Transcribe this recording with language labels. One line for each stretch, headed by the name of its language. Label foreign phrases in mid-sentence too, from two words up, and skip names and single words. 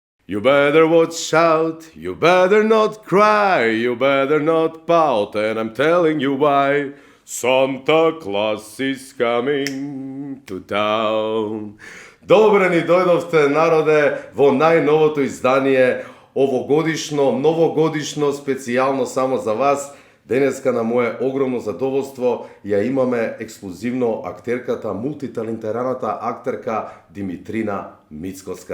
English: You better watch out, you better not cry, you better not pout, and I'm telling you why. Santa Claus is coming to town.
Macedonian: Добре ни дојдовте, народе, во најновото издание, новогодишно, специјално само за вас. Денеска на мое огромно задоволство ја имаме ексклузивно актерката, мултиталентираната актерка Димитрина Мицкоска.